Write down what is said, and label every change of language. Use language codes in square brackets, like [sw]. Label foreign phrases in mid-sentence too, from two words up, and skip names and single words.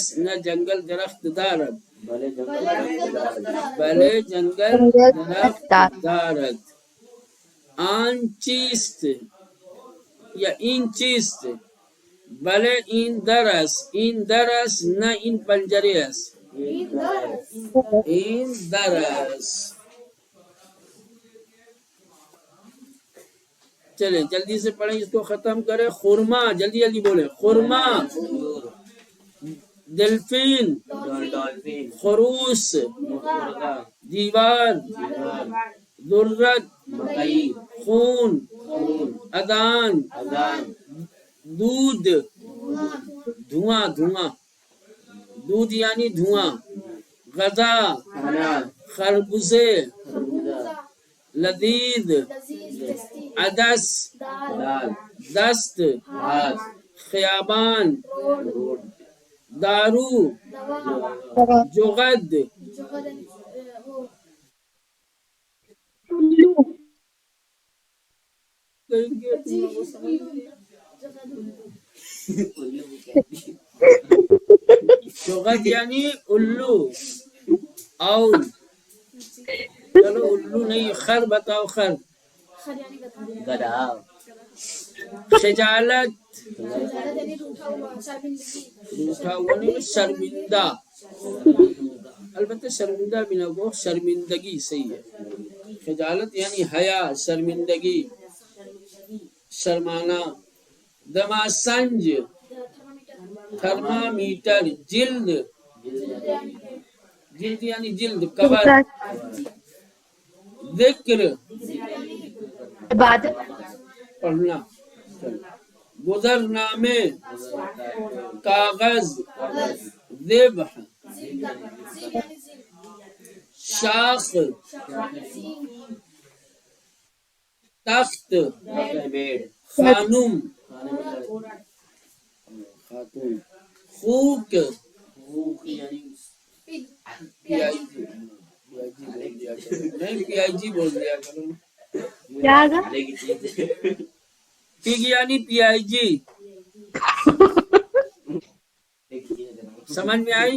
[fa] نہ جنگل درخت دارد. بلے جنگل درخت دارد. آن چیست یا این چیست؟ بلے این در است. این در است. نہ این پنجره است. این در است. [ur] چلیں جلدی سے پڑھیں اس کو ختم کریں. خرما جلدی جلدی بولیں. [fa] خرما. دلفین. خروس. دیوار. ذرت. خون. اذان. دودھ. [ur] دھواں. دھواں. دودھ یعنی دھواں. [fa] غذا. خربزے. لذیذ. عدس. دست. خیابان. دارو. جغد. [ur] جغد یعنی الو. [fa] اول. [ur] چلو الو نہیں خر بتاؤ. خر. [fa] خجالت. [ur] روٹھا ہوا نہیں شرمندہ. البتہ شرمندہ بھی نہ کو شرمندگی صحیح ہے. خجالت یعنی حیا. شرمندگی. شرمانا. [fa] دماسنج. تھرمامیٹر. جلد. [ur] جلد یعنی جلد. کور. ذکر. [fa] عبادت. [ur] پڑھنا. [fa] گزرنامے. کاغذ. ذبح. شاخ. تخت. خانم. خاتون. خوک. [ur] نہیں پی آئی جی بول دیا کرو. کیا آگا؟ پگ یعنی پی آئی جی. سمجھ میں آئی؟